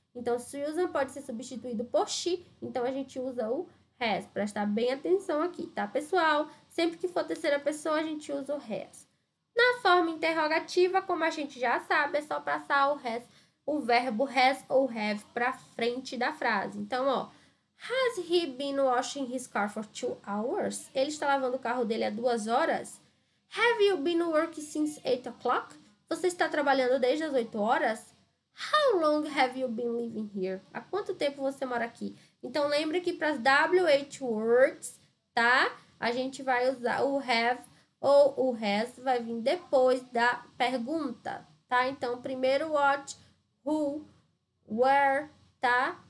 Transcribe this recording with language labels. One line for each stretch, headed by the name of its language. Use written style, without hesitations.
Portuguese: Então, Susan pode ser substituído por she. Então, a gente usa o has. Prestar bem atenção aqui, tá, pessoal? Sempre que for terceira pessoa, a gente usa o has. Na forma interrogativa, como a gente já sabe, é só passar o verbo has ou have para frente da frase.
English: Então, ó, has he been washing his car for 2 hours?
Portuguese: Ele está lavando o carro dele há 2 horas?
English: Have you been working since 8 o'clock?
Portuguese: Você está trabalhando desde as 8 horas?
English: How long have you been living here?
Portuguese: Há quanto tempo você mora aqui? Então, lembre que para as WH words, tá? A gente vai usar o have ou o has, vai vir depois da pergunta, tá? Então, primeiro what, who, where, tá?